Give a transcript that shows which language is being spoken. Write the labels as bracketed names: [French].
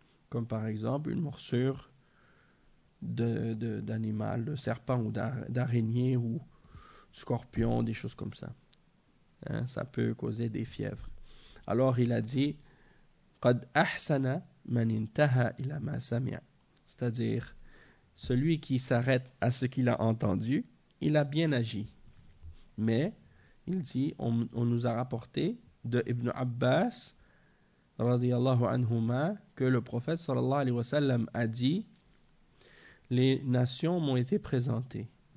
[French] Comme par exemple une morsure d'animal, de serpent ou d'araignée ou scorpion, des choses comme ça. Hein, ça peut causer des fièvres. Alors il a dit, [Arabic] قَدْ أَحْسَنَ مَنْ انْتَهَى إِلَى مَا سَمِعَ. [French] C'est-à-dire, celui qui s'arrête à ce qu'il a entendu, il a bien agi. Mais, il dit, on nous a rapporté de Ibn Abbas, radiallahu anhuma, que le prophète, sallallahu alayhi wa sallam, a dit, les nations m'ont été présentées.